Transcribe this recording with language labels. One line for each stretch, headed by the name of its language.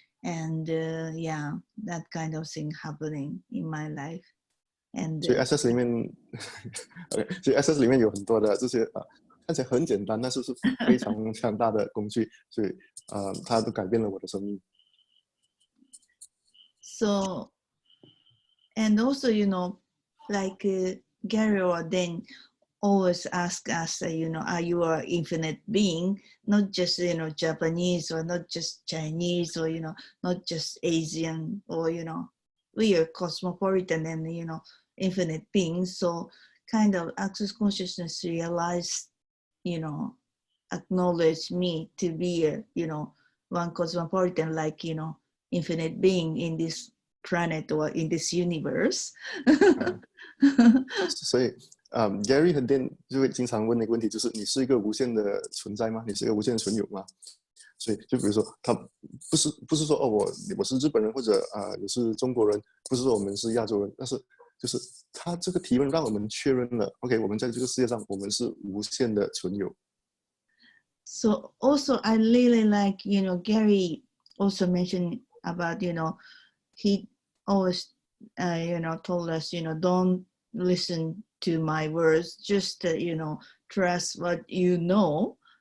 English: And yeah, that kind of thing happening in my life. And
Chinese: 所以 SS 里面所以 SS 里面有很多的这些看起来很简单，但是是非常强大的工具，所以它都改变了我的生命。
English: So, and also, like Gary or Dan always ask us, are you an infinite being? Not just, Japanese, or not just Chinese, or, not just Asian, or, we are cosmopolitan and, infinite beings. So kind of Access consciousness realized, acknowledge me to be a, one cosmopolitan, like, infinite being in this planet or in this universe.
Chinese: 所以Gary 和 Dan 就会经常问那个问题，就是你是一个无限的存在吗？你是一个无限的存有吗？所以就比如说他不是说我是日本人或者也是中国人，不是说我们是亚洲人，但是就是他这个提问让我们确认了 OK 我们在这个世界上我们是无限的存有。
English: So also I really like, Gary also mentioned about, he always, told us, don't listen to my words, just, trust what you know.